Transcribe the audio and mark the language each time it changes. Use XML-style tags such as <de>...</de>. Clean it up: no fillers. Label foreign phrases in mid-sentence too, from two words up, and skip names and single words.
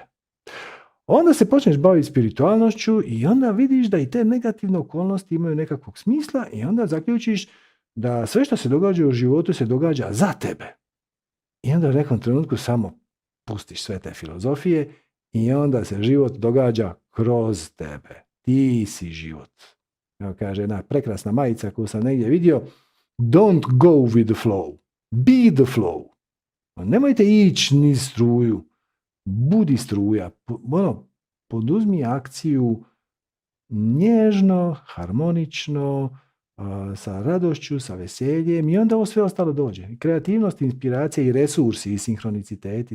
<hr>Onda se počneš baviti spiritualnošću i onda vidiš da i te negativne okolnosti imaju nekakvog smisla i onda zaključiš da sve što se događa u životu se događa za tebe. I onda u nekom trenutku samo pustiš sve te filozofije i onda se život događa kroz tebe. Ti si život. Evo kaže jedna prekrasna majica koju sam negdje vidio.</hr> <en>Don't go with the flow. Be the flow.</en> <hr>Nemojte ići niz struju. Budi struja. Poduzmi akciju nježno, harmonično, sa radošću, sa veseljem i onda ovo sve ostalo dođe. Kreativnost, inspiracija i resursi i sinhroniciteti.</hr>